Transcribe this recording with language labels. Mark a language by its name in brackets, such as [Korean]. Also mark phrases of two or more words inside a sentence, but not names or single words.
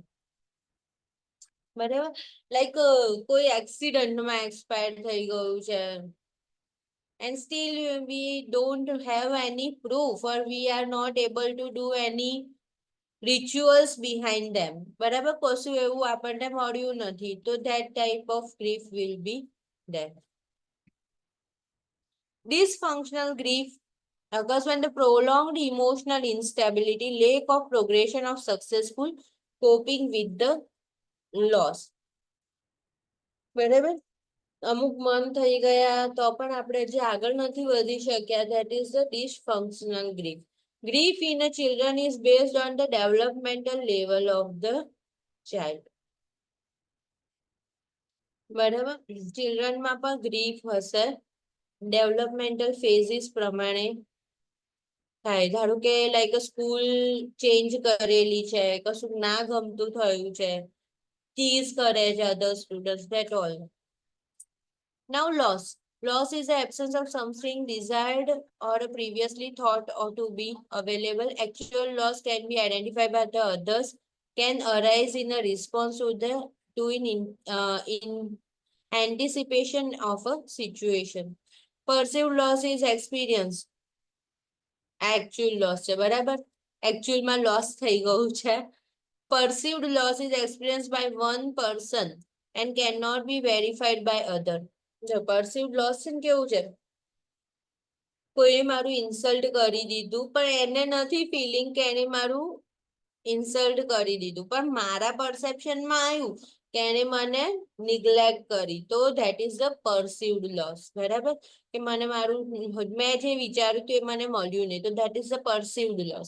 [Gujarati] બરાબર, લાઈક કોઈ એક્સિડન્ટમાં એક્સપાયર થઈ ગયું છે [English] and still we don't have any proof or we are not able to do any rituals behind them. [Gujarati] બરાબર, કશું એવું આપણને મળ્યું નથી, તો [English] that type of grief will be there. Dysfunctional grief occurs when the prolonged emotional instability, lack of progression of successful coping with the loss. [Gujarati] બરાબર, અમુક મન થઈ ગયા તો પણ આપણે જે આગળ નથી વધી શક્યા, [English] that is the dysfunctional grief. Grief in a children is based on the developmental level of the child. [Gujarati] બરાબર, ચિલ્ડ્રનમાં પણ ગ્રીફ હશે, [English] developmental phases [Gujarati] પ્રમાણે થાય. ધારો કે લાઈક સ્કૂલ ચેન્જ કરેલી છે, કશું ના ગમતું થયું છે, [English] tease other students, that all. Now loss. Loss is the absence of something desired or previously thought or to be available. Actual loss can be identified by the others, can arise in a response to in anticipation of a situation. Perceived loss is experienced. Actual loss [Gujarati] છે. બરાબર, actual માં loss થઈ ગયું છે. [English] Perceived loss is experienced by one person and cannot be verified by other. [Gujarati] જો [English] perceived loss [Gujarati] છે ને કેવું છે, કોઈએ મારું ઇન્સલ્ટ કરી દીધું પણ એને નથી ફિલિંગ કે એને મારું ઇન્સલ્ટ કરી દીધું, પણ મારા પરસેપ્શનમાં આવ્યું કે એને મને નિગ્લેક્ટ કરી, તો [English] that is the perceived loss. [Gujarati] બરાબર, કે મને મારું મેં જે વિચાર્યું હતું એ મને મળ્યું નહીં, તો [English] that is the perceived loss.